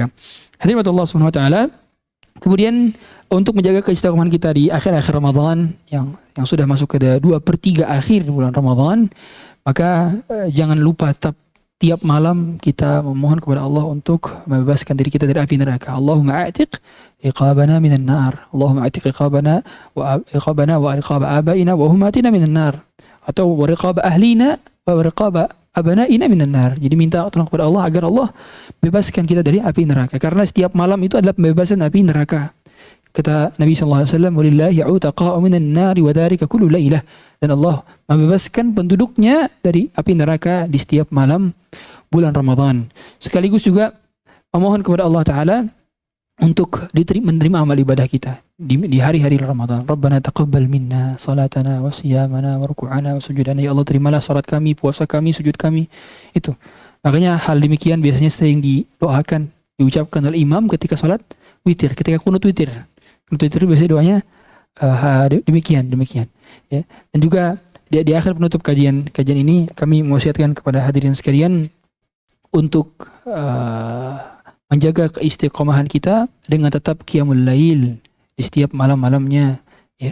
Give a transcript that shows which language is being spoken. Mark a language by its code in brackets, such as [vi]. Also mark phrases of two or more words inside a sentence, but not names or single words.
[id] Hadirin [ar] الله سبحانه وتعالى. [id] Kemudian untuk menjaga keistiqomahan kita di akhir-akhir Ramadan yang sudah masuk ke 2/3 akhir bulan Ramadan, maka jangan lupa tiap malam kita memohon kepada Allah untuk membebaskan diri kita dari api neraka. [ar] اللهم أعتق رقابنا من النار. اللهم أعتق رقابنا ورقاب آبائنا وأمهاتنا من النار. Atau ورقاب أهلينا ورقاب أبنائنا من النار. [id] Jadi minta tolong kepada Allah agar Allah bebaskan kita dari api neraka. Karena setiap malam itu adalah pembebasan api neraka. Kata Nabi SAW, [ar] ولله عتقاء من النار وذلك كل ليلة. [id] Dan Allah membebaskan penduduknya dari api neraka di setiap malam bulan Ramadan. Sekaligus juga memohon kepada [ar] الله تعالى [id] untuk menerima amal ibadah kita di hari-hari Ramadan. [ar] ربنا تقبل منا صلاتنا وصيامنا وركوعنا وسجودنا. [id] Ya Allah, terimalah salat kami, puasa kami, sujud kami. Itu. Makanya hal demikian biasanya sering didoakan, diucapkan oleh imam ketika salat witir, ketika kunut witir. Kunut witir biasanya doanya demikian. Ya. Dan juga di akhir penutup kajian ini kami mewasiatkan kepada hadirin sekalian untuk menjaga keistiqomahan kita dengan tetap [ar] قيام الليل [id] di setiap malam-malamnya, ya.